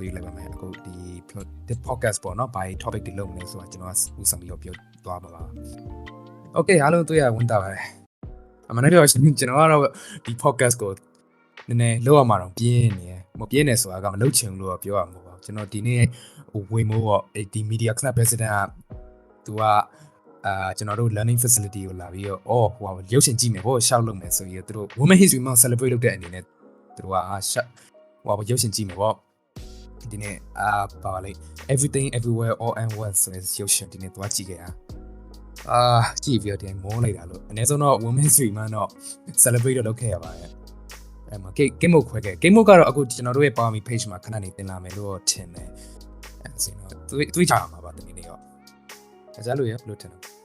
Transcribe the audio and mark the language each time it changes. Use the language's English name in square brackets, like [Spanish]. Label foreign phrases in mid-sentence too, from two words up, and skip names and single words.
[Burmese] ပေးလိုက်ပါမယ်အခုဒီ podcast ပေါ့နော်ဘာ topic တွေလုပ်မလဲဆိုတာကျွန်တော်ကဦးဆောင်ပြီးတော့ပြောသွားမှာပါ Okay အားလုံးတွေ့ရဝန်တာပါတယ်အမှန်တကယ်ကျွန်တော်ကတော့ဒီ podcast ကိုနည်းနည်းလောက်ရမှာတော့ပြင်း နေတယ်မပြင်းနေဆိုတာကမလုပ်ချင်ဘူးလို့ပြောရမှာပေါ့ကျွန်တော်ဒီနေ့ဝင်မို့ပေါ့ဒီ [English] media club president [Burmese] ကသူကကျွန်တော်တို့ [English] learning facility [Burmese] ကိုလာပြီး တော့ဟိုရုပ်ရှင်ကြည့်မယ်ပေါ့ရှောက်လုပ်မယ်ဆိုပြီးတော့သူတို့ Women History Month celebrate လုပ်တဲ့အနေနဲ့သူတို့ကရုပ်ရှင်ကြည့်မယ်ပေါ့ဒီနေ့ပါပါလေ everything everywhere all and one ဆိုတဲ့ရုပ်ရှင်ဒီနေ့သွားကြည့်ခဲ့တာကြည့်ပြီးတော့မောလိုက်တာလို့အနည်းဆုံးတော့ Women History Month တော့ celebrate လုပ်ခဲ့ရပါတယ်အဲ့မှာ [English] game mode [Burmese] ခွဲခဲ့ [English] game mode [Burmese] ကတော့အခုကျွန်တော်တို့ရဲ့ Palmy page မှာခဏနေတင်လာမယ်လို့ထင်တယ်အဲ့ဒါဆိုတော့တွေးကြရမှာပါဒီနေ့ရောအကြလို့ရဘယ်လိုထင်လဲ